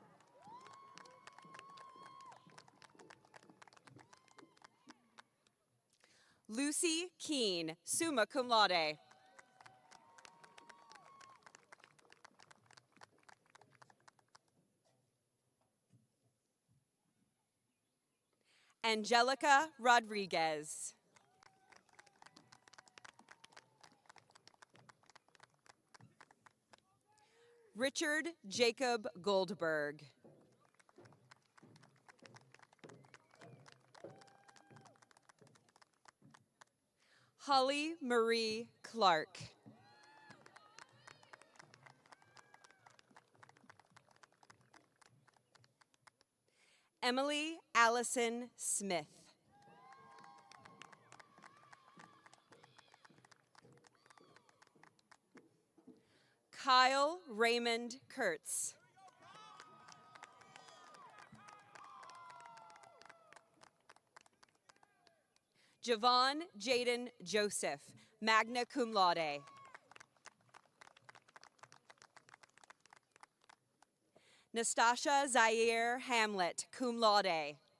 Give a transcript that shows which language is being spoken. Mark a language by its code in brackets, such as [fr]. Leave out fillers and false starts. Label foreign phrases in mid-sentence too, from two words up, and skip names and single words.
[en] Lucy Keene, [la] summa cum laude. [en] Angelica Rodriguez. Richard Jacob Goldberg. Holly Marie Clark. Emily Allison Smith. Kyle Raymond Kurtz. Javon Jaden Joseph, [la] magna cum laude. [en] Nastasha Zaire Hamlet, [la] cum laude.